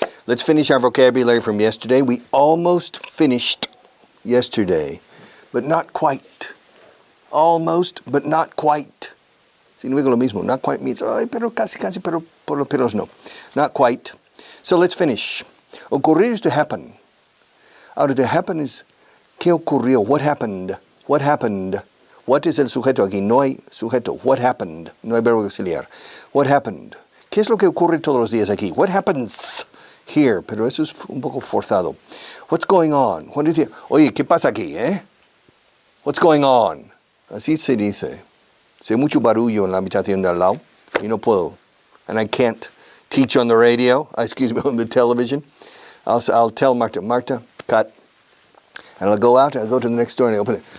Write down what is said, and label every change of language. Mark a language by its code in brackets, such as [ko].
[en] Let's finish our vocabulary from yesterday. We almost finished yesterday, but not quite. Almost, but not quite. [es] Si no digo lo mismo, [en] not quite means, [es] ay, pero casi, pero por los peros no. [en] Not quite. So let's finish. Ocurrir is to happen. [es] Ahora, [en] to happen is, [es] ¿qué ocurrió? [en] What happened? What happened? What is [es] el sujeto aquí? No hay sujeto. [en] What happened? [es] No hay verbo auxiliar. [en] What happened? [es] ¿Qué es lo que ocurre todos los días aquí? [en] What happens here? [es] Pero eso es un poco forzado. [en] What's going on? What is it? [es] Oye, ¿qué pasa aquí, [en] What's going on? [es] Así se dice. Sé mucho barullo en la habitación de al lado y no puedo. [en] And I can't teach on the radio, on the television. I'll tell Marta, cut. And I'll go out and I'll go to the next door and I open it.